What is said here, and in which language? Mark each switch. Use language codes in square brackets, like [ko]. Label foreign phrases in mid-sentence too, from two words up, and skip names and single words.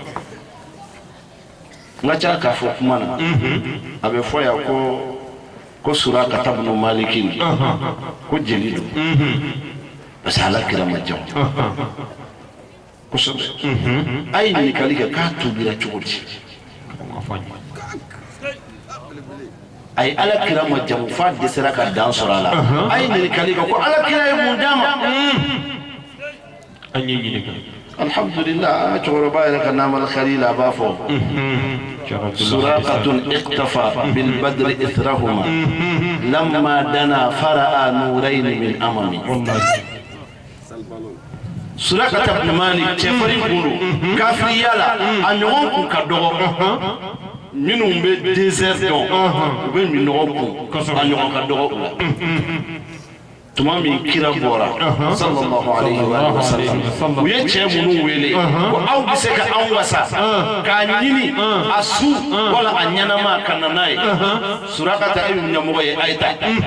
[bm] n ka ca k'a fɔ kuma na a bɛ fɔ yan ko Suraka ibn Malik ko jeli don [fr] parce que [bm] ala kira ma jamu kosɛbɛ a ye ɲininkali kɛ k'a tubira cogo di a ye ala kira ma jamu f'a dɛsɛra ka dan sɔrɔ a la a ye ɲininkali kɛ ko ala kira ye mun d'a ma an ye ɲininka alhamdulillah an ka cɛkɔrɔba yɛrɛ ka Namal Khalil a b'a fɔ [ar] سراقة اقتفى بالبدر إثرهما لما دنا فرأى نورين من أمامي [bm] Suraka ibn Malik cɛfarin kun don kafiriya la a ɲɔgɔn kun ka dɔgɔ minnu bɛ désert dɔn u bɛ minɔgɔ kun a ɲɔgɔn ka dɔgɔ u la tuma min kira bɔra [ar] صلى الله عليه وسلم [bm] u ye cɛ minnu wele ko aw bɛ se ka anw wasa k'a ɲini a su wala a ɲɛnama ka na n'a ye Suraka ta ye ɲɛmɔgɔ ye a ye taa